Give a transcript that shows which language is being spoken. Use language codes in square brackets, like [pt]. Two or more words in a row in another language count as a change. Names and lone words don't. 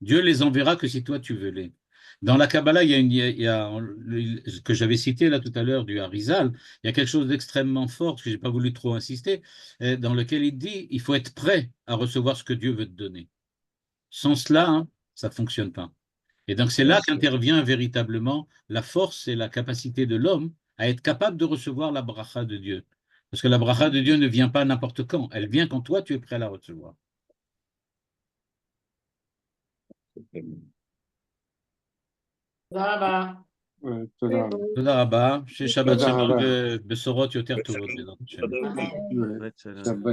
[fr] Dieu les enverra que si toi tu veux les. Dans la Kabbalah, il y a ce que j'avais cité là tout à l'heure du Harizal, il y a quelque chose d'extrêmement fort, que je n'ai pas voulu trop insister, dans lequel il dit il faut être prêt à recevoir ce que Dieu veut te donner. Sans cela, hein, ça ne fonctionne pas. Et donc c'est là qu'intervient véritablement la force et la capacité de l'homme à être capable de recevoir la bracha de Dieu. Parce que la bracha de Dieu ne vient pas n'importe quand, elle vient quand toi tu es prêt à la recevoir. [he] תודה רבה. תודה רבה, שבת שלום ובשורות יותר טובות בעזרת השם. שבת שלום.